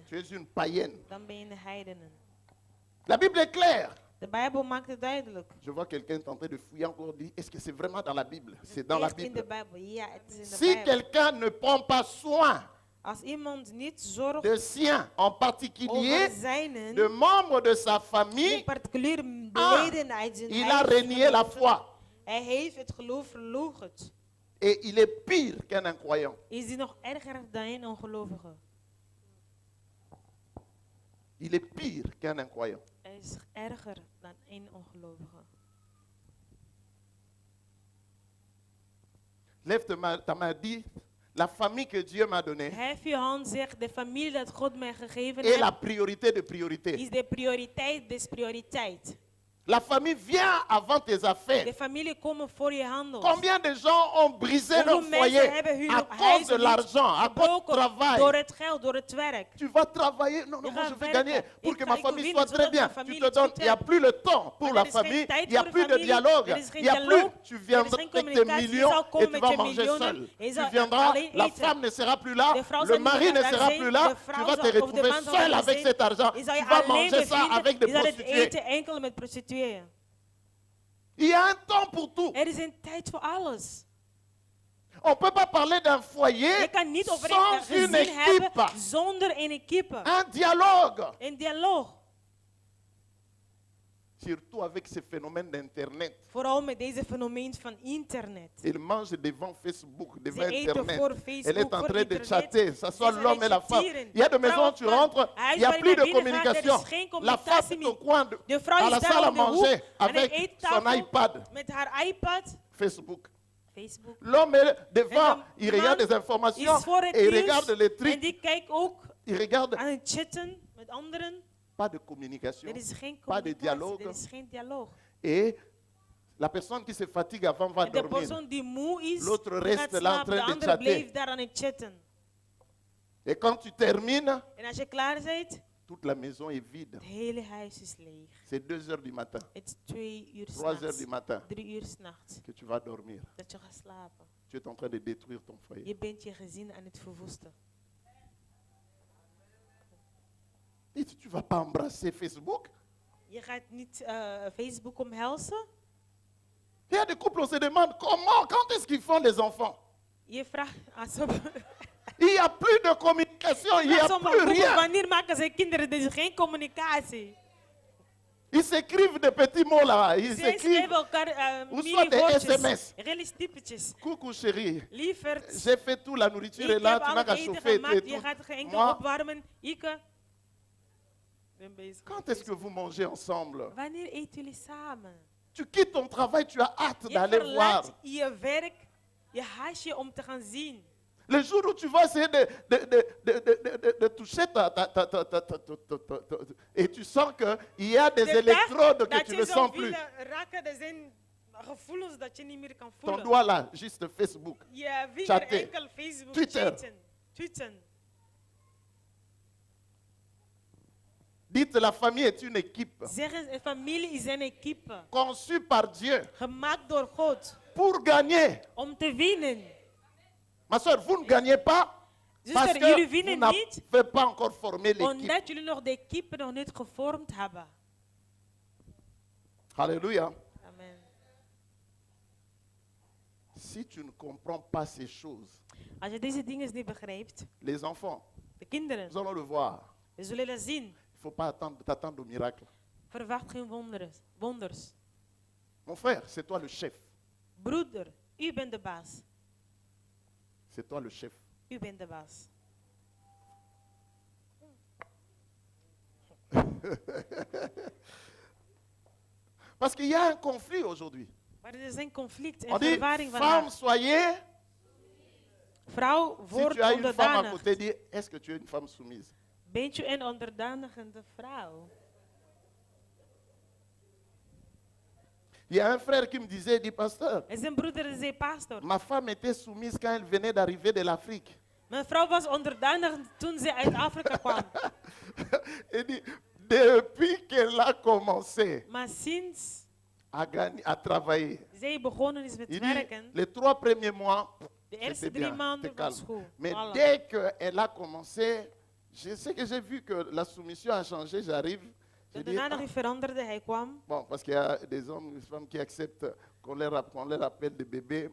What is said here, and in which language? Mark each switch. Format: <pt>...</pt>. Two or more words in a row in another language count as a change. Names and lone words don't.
<fr>Tu es une païenne.</fr> <nl>Dan ben je een heidene.</nl> <fr>La Bible est claire.</fr> <nl>De Bijbel maakt het duidelijk.</nl> <fr>Je vois quelqu'un est en train de fouiller encore, dit, est-ce que c'est vraiment dans la Bible? C'est dans la</fr> <nl>Echt in de</nl> <fr>Bible.</fr> <nl>Bijbel. Ja, het is in de</nl> <fr>Si</fr> <nl>Bijbel.</nl> <fr>quelqu'un ne prend pas soin</fr> <nl>Als iemand niet zorgt</nl> <fr>de siens, en</fr> <nl>over</nl> <fr>particulier</fr> <nl>zijnen,</nl> <fr>de membres de sa</fr> <nl>in</nl> <fr>famille, particulier Ah,</fr> <nl>leden uit zijn</nl> <fr>il a renié la foi.</fr> <nl>Hij heeft het geloof verloochend.</nl> <fr>Et il est pire qu'un incroyant.</fr> <nl>Is die nog erger dan een ongelovige?</nl> <fr>Il est pire qu'un incroyant.</fr> <nl>Hij is erger dan een ongelovige.</nl> <fr>Lève ta main, dis, la famille que Dieu m'a donnée</fr> <nl>Hef je hand, zeg, de familie dat God mij gegeven</nl> <fr>est la</fr> <nl>heeft,</nl> <fr>priorité de priorité.</fr> <nl>is de prioriteit des prioriteit.</nl> <fr>La famille vient avant tes</fr> <nl>De</nl> <fr>affaires.</fr> <nl>familie komen voor je handel.</nl> <fr>Combien de gens ont brisé</fr> <nl>Hoeveel</nl> <fr>leur</fr> <nl>mensen</nl> <fr>foyer</fr> <nl>hebben hun</nl> <fr>à cause de</fr> <nl>huizen niet</nl> <fr>l'argent, à cause du</fr> <nl>gebroken</nl> <fr>travail?</fr> <nl>door het geld, door het werk.</nl> <fr>Tu vas travailler, non, non,</fr> <nl>Je</nl> <fr>moi</fr> <nl>gaat</nl> <fr>je vais</fr> <nl>werken.</nl> <fr>gagner pour</fr> <nl>Ik</nl> <fr>que</fr> <nl>ga-</nl> <fr>ma</fr> <nl>ik wil</nl> <fr>famille</fr> <nl>winnen,</nl> <fr>soit très</fr> <nl>zodat</nl> <fr>bien.</fr> <nl>mijn</nl> <fr>Tu</fr> <nl>familie</nl> <fr>te</fr> <nl>het</nl> <fr>donnes,</fr> <nl>goed</nl> <fr>il n'y a</fr> <nl>heeft.</nl> <fr>plus le temps pour</fr> <nl>Maar</nl> <fr>la</fr> <nl>er is geen</nl> <fr>famille,</fr> <nl>tijd</nl> <fr>il n'y a</fr> <nl>voor de</nl> <fr>plus de</fr> <nl>familie,</nl> <fr>dialogue,</fr> <nl>er is geen</nl> <fr>il n'y a plus,</fr> <nl>dialoog,</nl> <fr>tu</fr> <nl>er is</nl> <fr>viendras</fr> <nl>geen</nl> <fr>avec tes</fr> <nl>communicatie, je</nl> <fr>millions</fr> <nl>zal</nl> <fr>et</fr> <nl>komen</nl> <fr>tu</fr> <nl>met</nl> <fr>vas</fr> <nl>je</nl> <fr>manger</fr> <nl>miljoenen,</nl> <fr>seul.</fr> <nl>je</nl> <fr>Tu</fr> <nl>zal</nl> <fr>viendras,</fr> <nl>alleen</nl> <fr>la</fr> <nl>eten.</nl> <fr>femme ne sera plus là,</fr> <nl>De vrouw</nl> <fr>le</fr> <nl>zal niet</nl> <fr>mari</fr> <nl>meer</nl> <fr>ne</fr> <nl>daar</nl> <fr>sera</fr> <nl>zijn,</nl> <fr>plus là,</fr> <nl>de</nl> <fr>tu</fr> <nl>vrouw</nl> <fr>vas</fr> <nl>zal-</nl> <fr>te</fr> <nl>of de</nl> <fr>retrouver</fr> <nl>man zal</nl> <fr>seul</fr> <nl>er</nl> <fr>avec</fr> <nl>zijn.</nl> <fr>cet argent.</fr> <nl>Je zal</nl> <fr>Tu</fr> <nl>je</nl> <fr>vas</fr> <nl>alleen</nl> <fr>manger ça avec</fr> <nl>bevinden,</nl> <fr>des</fr> <nl>je zal het</nl> <fr>prostituées.</fr> <nl>eten enkel met prostitueën.</nl> <fr>Il y a un temps pour tout.</fr> <nl>Er is een tijd voor alles.</nl> <fr>On ne peut pas parler d'un foyer</fr> <nl>Je kan niet over</nl> <fr>sans</fr> <nl>een</nl> <fr>une</fr> <nl>gezin hebben</nl> <fr>équipe,</fr> <nl>zonder een equipe.</nl> <fr>un dialogue.</fr> <nl>Een dialoog.</nl> <fr>surtout avec ce phénomène d'Internet.</fr> <nl>Vooral met deze fenomeen van internet.</nl> <fr>Il mange devant Facebook, devant</fr> <nl>Ze eten</nl> <fr>Internet.</fr> <nl>voor Facebook,</nl> <fr>Elle est en</fr> <nl>voor</nl> <fr>train de</fr> <nl>internet.</nl> <fr>chatter, ça soit</fr> <nl>Ze zijn</nl> <fr>l'homme et la femme.</fr> <nl>chatteren.</nl> <fr>Il y a des maisons où tu</fr> <nl>Vrouw of man,</nl> <fr>rentres, il n'y a</fr> <nl>huis</nl> <fr>plus</fr> <nl>waar</nl> <fr>de</fr> <nl>je naar binnen gaat, er is</nl> <fr>communication.</fr> <nl>geen</nl> <fr>La femme</fr> <nl>communicatie</nl> <fr>est au</fr> <nl>meer.</nl> <fr>coin</fr> <nl>De vrouw</nl> <fr>à la</fr> <nl>is daar</nl> <fr>salle à</fr> <nl>op de hoek</nl> <fr>manger</fr> <nl>aan de</nl> <fr>avec son</fr> <nl>eettafel</nl> <fr>iPad, met haar iPad, Facebook.</fr> <nl>Facebook.</nl> <fr>L'homme est devant,</fr> <nl>En de</nl> <fr>il regarde</fr> <nl>man</nl> <fr>des informations</fr> <nl>is voor het</nl> <fr>et il</fr> <nl>nieuws</nl> <fr>regarde les</fr> <nl>en</nl> <fr>trucs.</fr> <nl>die kijkt ook</nl> <fr>Il regarde.</fr> <nl>aan het chatten met anderen.</nl> <fr>Pas de communication,</fr> <nl>Er is geen</nl> <fr>pas de</fr> <nl>communicatie,</nl> <fr>dialogue.</fr> <nl>er is geen dialoog.</nl> <fr>Et la personne qui se fatigue avant va</fr> <nl>En de</nl> <fr>dormir.</fr> <nl>persoon die moe is,</nl> <fr>L'autre</fr> <nl>die</nl> <fr>reste</fr> <nl>gaat</nl> <fr>là en</fr> <nl>slapen,</nl> <fr>train</fr> <nl>de</nl> <fr>de</fr> <nl>andere</nl> <fr>chatter.</fr> <nl>blijft daar aan het chatten.</nl> <fr>Et quand tu termines,</fr> <nl>En als je klaar bent,</nl> <fr>toute la maison est vide.</fr> <nl>het hele huis is leeg.</nl> <fr>C'est 2 heures du matin,</fr> <nl>Het is 2 uur</nl> <fr>3 heures</fr> <nl>s'nachts,</nl> <fr>du matin</fr> <nl>3 uur s'nachts,</nl> <fr>que tu vas dormir.</fr> <nl>dat je gaat slapen.</nl> <fr>Tu es en train de détruire ton foyer.</fr> <nl>Je bent je gezin aan het verwoesten.</nl> <fr>Et tu ne vas pas embrasser Facebook.</fr> <nl>Je gaat niet Facebook omhelzen.</nl> <fr>Il y a des couples, on se demande comment, quand est-ce qu'ils font des enfants.</fr> <nl>Je vraagt aan sommige</nl> <fr>Il n'y a plus de communication, il n'y a plus rien.</fr> <nl>wanneer maken ze kinderen? Er is geen communicatie.</nl> <fr>Ils s'écrivent des petits mots là. Ils</fr> <nl>Ze</nl> <fr>s'écrivent</fr> <nl>schrijven elkaar</nl> <fr>Ou soit des</fr> <nl>mini-woordjes,</nl> <fr>SMS.</fr> <nl>rellistypetjes.</nl> <fr>coucou chérie.</fr> <nl>Lieverd,</nl> <fr>J'ai fait tout, la nourriture</fr> <nl>ik</nl> <fr>est là,</fr> <nl>heb</nl> <fr>tu</fr> <nl>al</nl> <fr>n'as</fr> <nl>het</nl> <fr>qu'à</fr> <nl>eten</nl> <fr>chauffer et</fr> <nl>gemaakt,</nl> <fr>tout.</fr> <nl>je gaat geen enkel</nl> <fr>Moi,</fr> <nl>opwarmen. Ik ben bezig.</nl> <fr>quand est-ce que vous mangez ensemble?</fr> <nl>Wanneer eten jullie samen?</nl> <fr>Tu quittes ton travail, tu as hâte</fr> <nl>Je</nl> <fr>d'aller voir.</fr> <nl>verlaat je werk, je haast je om te gaan zien.</nl> <fr>Le jour où tu vas essayer de toucher et tu sens qu'il y a des</fr> <nl>De dag</nl> <fr>électrodes que</fr> <nl>dat</nl> <fr>tu</fr> <nl>je</nl> <fr>ne</fr> <nl>zou</nl> <fr>sens plus.</fr> <nl>willen raken, er zijn gevoelens dat je niet meer kan</nl> <fr>Ton</fr> <nl>voelen.</nl> <fr>doigt là, juste Facebook.</fr> <nl>Je vinger</nl> <fr>Chatten.</fr> <nl>enkel Facebook,</nl> <fr>Twitter.</fr> <nl>chatten, Twitter.</nl> <fr>Dites, la famille est une équipe</fr> <nl>Zeg eens, een familie is een equipe.</nl> <fr>conçue par Dieu</fr> <nl>Gemaakt door God.</nl> <fr>pour gagner.</fr> <nl>Om te winnen.</nl> <fr>Ma soeur, vous ne gagnez pas parce</fr> <nl>Zuster,</nl> <fr>que</fr> <nl>jullie</nl> <fr>vous</fr> <nl>winnen</nl> <fr>n'avez</fr> <nl>niet</nl> <fr>pas encore formé l'équipe.</fr> <nl>omdat jullie nog de equipe nog niet gevormd hebben.</nl> <fr>Alléluia. Amen. Si tu ne comprends pas ces choses,</fr> <nl>Als je deze dingen niet begrijpt,</nl> <fr>les enfants,</fr> <nl>de kinderen,</nl> <fr>nous allons le voir.</fr> <nl>we zullen dat zien.</nl> <fr>Il ne faut pas t'attendre au miracle.</fr> <nl>Verwacht geen wonders.</nl> <fr>Mon frère, c'est toi le chef.</fr> <nl>Broeder, u bent de baas.</nl> <fr>C'est toi le chef.</fr> <nl>U bent de baas.</nl> <fr>Parce qu'il y a un conflit aujourd'hui.</fr> <nl>Maar er is een conflict</nl> <fr>On</fr> <nl>en</nl> <fr>dit,</fr> <nl>verwarring</nl> <fr>femme,</fr> <nl>vandaag.</nl> <fr>soyez.</fr> <nl>Vrouw,</nl> <fr>Si</fr> <nl>word</nl> <fr>tu as une femme à</fr> <nl>onderdanig.</nl> <fr>côté, dis, est-ce que tu es une femme soumise?</fr> <nl>Bent je een onderdanigende vrouw?</nl> <fr>Il y a un frère qui me disait, il dit, pasteur,</fr> <nl>En zijn broeder zei, pastor,</nl> <fr>ma femme était soumise quand elle venait d'arriver de l'Afrique.</fr> <nl>mijn vrouw was onderdanig toen ze uit Afrika kwam.</nl> <fr>Il dit, depuis qu'elle a commencé</fr> <nl>Maar sinds</nl> <fr>à gagner, à travailler,</fr> <nl>zij begonnen is met</nl> <fr>il dit,</fr> <nl>werken,</nl> <fr>les 3 premiers mois,</fr> <nl>de eerste</nl> <fr>c'était</fr> <nl>3</nl> <fr>bien,</fr> <nl>maanden</nl> <fr>c'était</fr> <nl>was</nl> <fr>calme.</fr> <nl>goed.</nl> <fr>Mais Voilà. dès qu'elle a commencé, je sais que j'ai vu que la soumission a changé, j'arrive. Je</fr> <nl>Toen</nl> <fr>dis,</fr> <nl>daarna ah, nog veranderde, hij kwam.</nl> <fr>bon, parce qu'il y a des hommes, des femmes qui acceptent qu'on leur appelle des bébés.</fr>